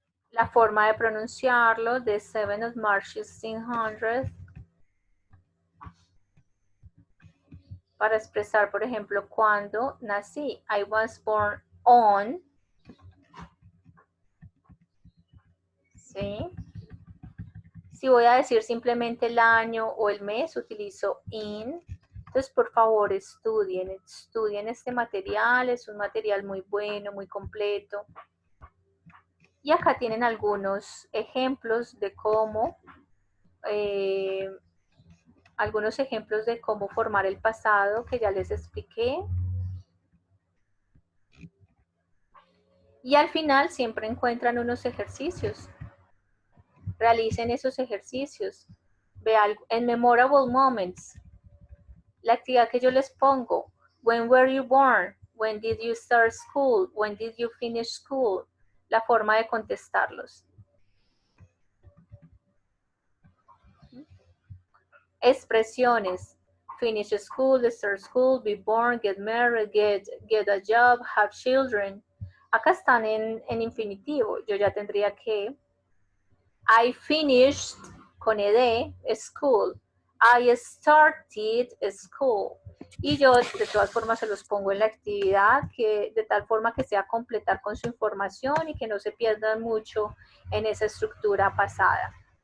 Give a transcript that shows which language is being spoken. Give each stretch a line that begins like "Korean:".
Spanish: La forma de pronunciarlo,
English: the 7th of March 1600.
Spanish: Para expresar, por ejemplo, cuándo nací.
English: I was born on.
Spanish: ¿Sí? Si voy a decir simplemente el año o el mes, utilizo in. Entonces, por favor, estudien este material. Es un material muy bueno, muy completo. Y acá tienen algunos ejemplos de cómo, algunos ejemplos de cómo formar el pasado que ya les expliqué. Y al final siempre encuentran unos ejercicios. Realicen esos ejercicios. Vean en memorable moments. La actividad que yo les pongo.
English: When were you born? When did you start school? When did you finish school?
Spanish: La forma de contestarlos.
English: Expresiones. Finish school, start school, be born, get married, get a job, have children.
Spanish: Acá están en infinitivo. Yo ya tendría que
English: I finished
Spanish: con ed school.
English: I started school.
Spanish: Y yo de todas formas se los pongo en la actividad, que de tal forma que sea completar con su información y que no se pierdan mucho en esa estructura pasada.